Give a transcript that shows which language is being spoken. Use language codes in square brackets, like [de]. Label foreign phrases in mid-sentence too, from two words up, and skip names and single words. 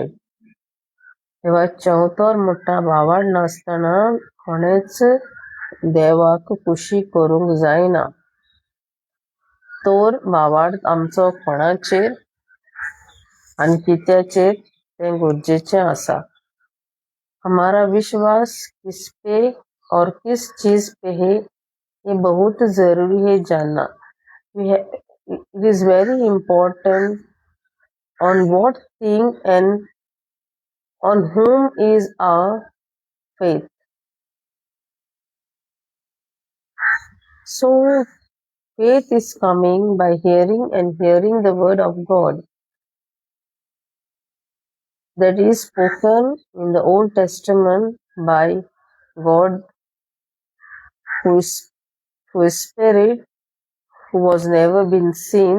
[kok] तेव्हा चवथोर मोठा भावार्थ नासतना कोणेच देवाक खुशी करूंक जायना. तर भावार्थ आमचो कोणाचेर आनी कित्याचेर तें गरजेचें आसा. [hi] हमारा विश्वास किस पे और किस चीज पे है, ये बहुत जरूरी है जानना. [en] It is very important on what thing and on whom is our faith. So faith is coming by hearing, and hearing the word of God that is spoken in the Old Testament by God, who is spirit, who was never been seen.